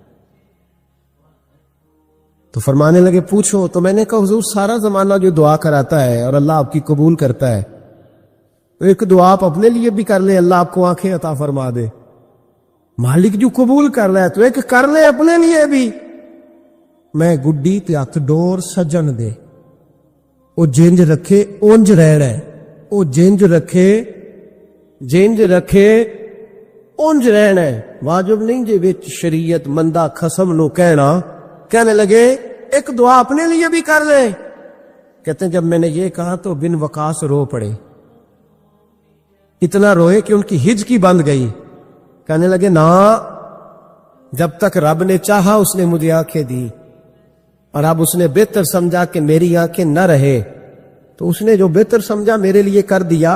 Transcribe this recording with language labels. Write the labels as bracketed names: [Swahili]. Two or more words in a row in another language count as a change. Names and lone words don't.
[Urdu] تو فرمانے لگے پوچھو. تو میں نے کہا حضور سارا زمانہ جو دعا کراتا ہے اور اللہ آپ کی قبول کرتا ہے، تو ایک دعا آپ اپنے لیے بھی کر لیں، اللہ آپ کو آنکھیں عطا فرما دے. مالک جو قبول کر رہا ہے تو ایک کر لے اپنے لیے بھی. [Punjabi] میں گڈی تے ہتھ ڈور سجن دے، او جنج رکھے اونج رہنا ہے، او جنج رکھے اونج رہنا ہے. واجب نہیں جے وچ شریعت مندہ خصم نو [Urdu] کہنے لگے ایک دعا اپنے لیے بھی کر لے. کہتے ہیں جب میں نے یہ کہا تو بن وقاص رو پڑے، اتنا روئے کہ ان کی ہچکی بند گئی. کہنے لگے نا، جب تک رب نے چاہا اس نے مجھے آنکھیں دی، اور اب اس نے بہتر سمجھا کہ میری آنکھیں نہ رہے تو اس نے جو بہتر سمجھا میرے لیے کر دیا.